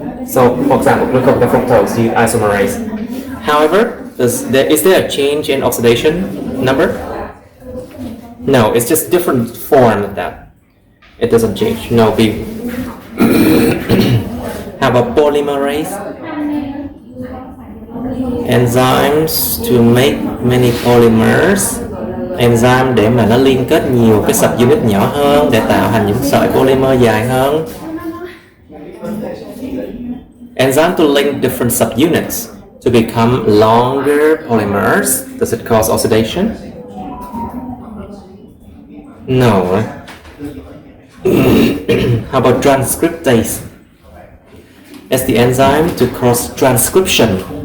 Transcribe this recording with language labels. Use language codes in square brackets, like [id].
[en] So, for example, glucose and fructose use isomerase. However, is there a change in oxidation number? No, it's just different form of that. It doesn't change. No big. How about polymerase? Enzymes to make many polymers. [vi] Enzyme để mà nó liên kết nhiều cái subunit nhỏ hơn để tạo thành những sợi polymer dài hơn. [en] Enzyme to link different subunits to become longer polymers. Does it cause oxidation? No. How about transcriptase? It's the enzyme to cause transcription.